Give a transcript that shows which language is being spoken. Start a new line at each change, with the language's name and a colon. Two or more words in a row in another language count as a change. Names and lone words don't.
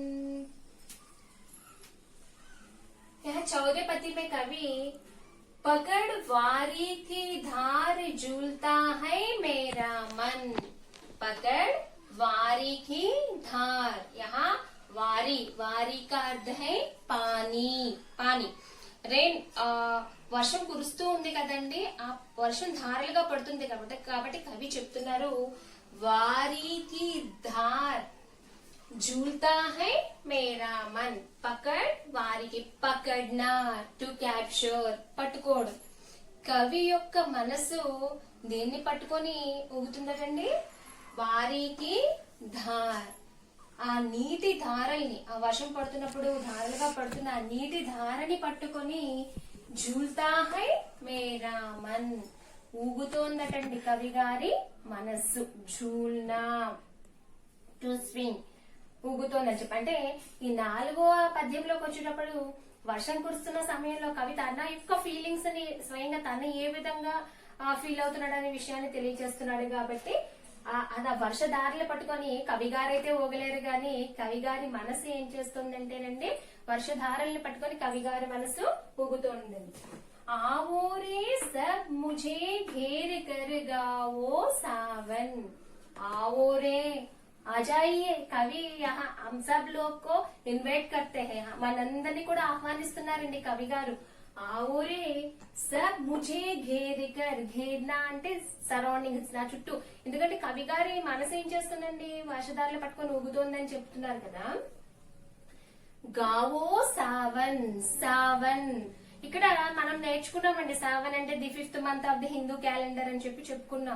Hindi: यह चौथे पद्य में कवि पकड़ वारी की धार झूलता है मेरा मन, पकड़ वारी की धार, यहाँ वारी, वारी का अर्थ है पानी, पानी।
Telugu: रेन వర్షం కురుస్తూ ఉంది కదండి, ఆ వర్షం ధారలుగా పడుతుంది కాబట్టి కవి చెప్తున్నారు
Hindi: वारी की धार झूलता है मेरा मन, पकड़ वारी की,
Telugu: పకడ్నా
English: to capture,
Telugu: పట్టుకోవడం. కవి యొక్క మనసు దేన్ని పట్టుకొని ఊగుతుందటండి,
Hindi: वारी की धार,
Telugu: ఆ నీటి ధారల్ని, ఆ వర్షం పడుతున్నప్పుడు ధారలుగా పడుతున్న ఆ నీటి ధారని పట్టుకొని
Hindi: झूलता है मेरा मन,
Telugu: ఊగుతోందటండి కవి గారి మనస్సు. झूलना
English: to swing,
Telugu: ఊగుతోందని చెప్పి. అంటే ఈ 4వ పద్యంలోకి వచ్చేటప్పుడు వర్షం కురుస్తున్న సమయంలో కవి తన యొక్క ఫీలింగ్స్ ని స్వయంగా తను ఏ విధంగా ఫీల్ అవుతున్నాడు అనే విషయాన్ని తెలియజేస్తున్నాడు. కాబట్టి అది వర్షధారలు పట్టుకొని కవి గారైతే ఊగలేరు గాని కవి గారి మనసు ఏం చేస్తుందంటేనండి, వర్షధారల్ని పట్టుకొని కవి గారి మనసు ఊగుతోందండి.
Hindi: आवोरे सब मुझे घेर कर गाओ सावन, आओ रे आ जाइए. కవి यहाँ हम सब लोग को इन्वाइट करते हैं,
Telugu: మనందరినీ కూడా ఆహ్వానిస్తున్నారండి కవి గారు.
Hindi: आओ रे सब मुझे घेर कर, घेरना
Telugu: అంటే సరౌండింగ్స్, నా చుట్టూ. ఎందుకంటే కవి గారి మనసు ఏం చేస్తుందండి, వర్షధారలు పట్టుకొని ఊగుతోందని చెప్తున్నారు కదా.
Hindi: गाओ सावन,
Telugu: సావన్ ఇక్కడ మనం నేర్చుకున్నామండి. సావన్ అంటే
English: the 5th month of the Hindu calendar
Telugu: అని చెప్పి చెప్పుకున్నాం.